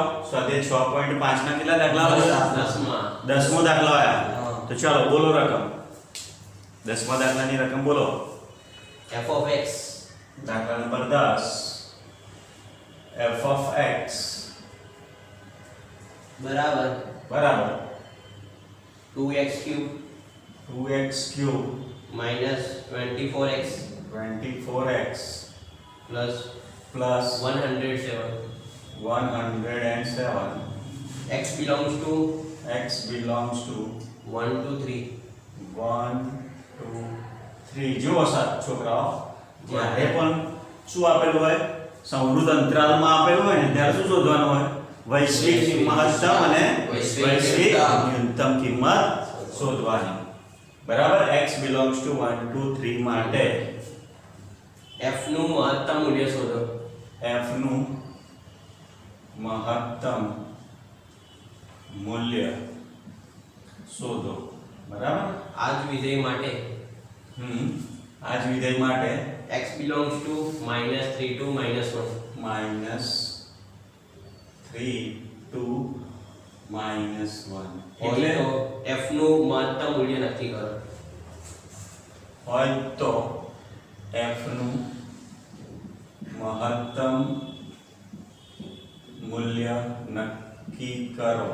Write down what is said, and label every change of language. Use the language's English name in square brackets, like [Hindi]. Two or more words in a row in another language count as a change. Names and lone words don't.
[Gujarati] સ્વાધ્યાય 6.5 ના કેટલા દાખલા આવ્યા? 10મો દાખલો આવ્યા. તો ચાલો બોલો રકમ. 10મા દાખલાની રકમ બોલો. [English] f of x [Gujarati] દાખલા નંબર 10 [English] f of x [Gujarati] બરાબર બરાબર [English] 2x cube 2x cube minus 24x 24x plus plus 107 107 x belongs to x belongs to 1 to 3 [Gujarati] 1 2 3 જો છોકરાઓ જ્યારે પણ શું આપેલું હોય સમૃદ્ધ અંતરાલમાં આપેલું હોય ને ત્યારે શું શોધવાનું હોય? વૈશ્વિક મહત્તમ અને વૈશ્વિક ન્યૂનતમ કિંમત શોધવાની. બરાબર. [English] x belongs to 1 2 3 માટે [Gujarati] f નું મહત્તમ મૂલ્ય શોધો. f નું મહત્તમ મૂલ્ય શોધો. બરાબર. આ જ વિધેય માટે આ જ વિધેય માટે [English] x belongs to -3 to -1 -3 to -1 [Gujarati] એટલે તો f નું મહત્તમ મૂલ્ય નક્કી કરો. હોય તો f નું મહત્તમ મૂલ્ય નક્કી કરો.